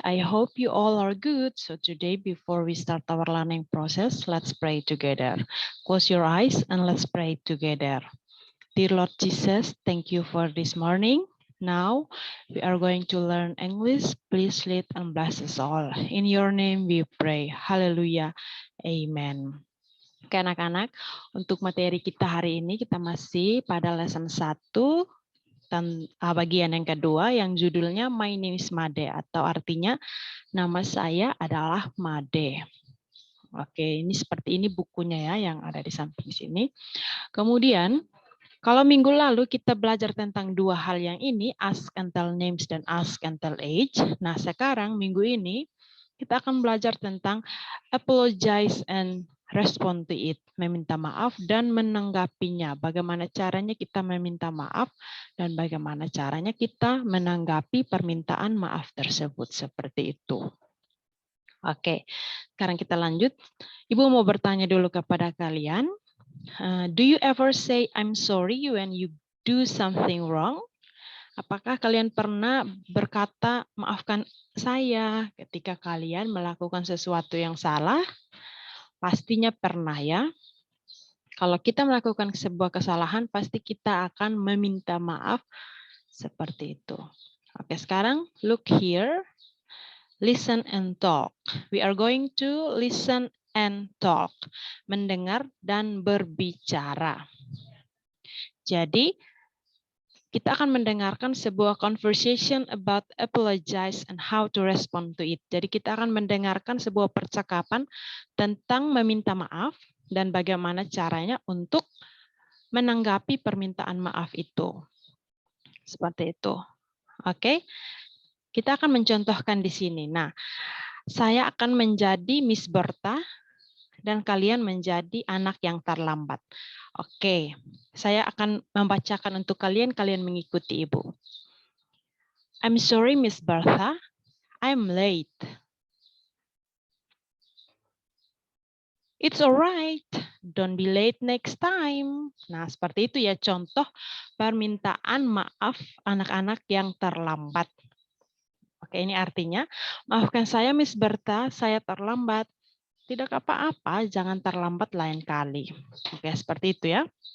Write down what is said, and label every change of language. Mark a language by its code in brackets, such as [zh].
[en] I hope you all are good. So today, before we start our learning process, let's pray together. Close your eyes and let's pray together. Dear Lord Jesus, thank you for this morning. Now we are going to learn English. Please lead and bless us all. In your name we pray. Hallelujah. Amen. [id] Oke anak-anak, untuk materi kita hari ini kita masih pada lesson 1 dan bagian yang kedua yang judulnya My Name is Made atau artinya nama saya adalah Made. Oke, ini seperti ini bukunya ya yang ada di samping sini. Kemudian kalau minggu lalu kita belajar tentang dua hal yang ini, [en] ask and tell names [id] dan [en] ask and tell age. [id] Nah, sekarang minggu ini kita akan belajar tentang [en] apologize and respond to it, [id] meminta maaf dan menanggapinya. Bagaimana caranya kita meminta maaf dan bagaimana caranya kita menanggapi permintaan maaf tersebut seperti itu. Oke, sekarang kita lanjut. Ibu mau bertanya dulu kepada kalian. [en] Do you ever say I'm sorry when you do something wrong? [id] Apakah kalian pernah berkata maafkan saya ketika kalian melakukan sesuatu yang salah? Pastinya pernah ya. Kalau kita melakukan sebuah kesalahan, pasti kita akan meminta maaf seperti itu. Oke, sekarang [en] look here. Listen and talk. We are going to listen and talk. [id] Mendengar dan berbicara. Jadi, kita akan mendengarkan sebuah [en] conversation about apologize and how to respond to it. [id] Jadi kita akan mendengarkan sebuah percakapan tentang meminta maaf dan bagaimana caranya untuk menanggapi permintaan maaf itu. Seperti itu. Oke. Kita akan mencontohkan di sini. Nah, saya akan menjadi Miss Berta dan kalian menjadi anak yang terlambat. Oke, saya akan membacakan untuk kalian, kalian mengikuti Ibu. [en] I'm sorry, Miss Bertha, I'm late. It's alright, don't be late next time. [id] Nah, seperti itu ya contoh permintaan maaf anak-anak yang terlambat. Oke, ini artinya, maafkan saya Miss Bertha, saya terlambat. Tidak apa-apa, jangan terlambat lain kali. Oke, seperti itu ya.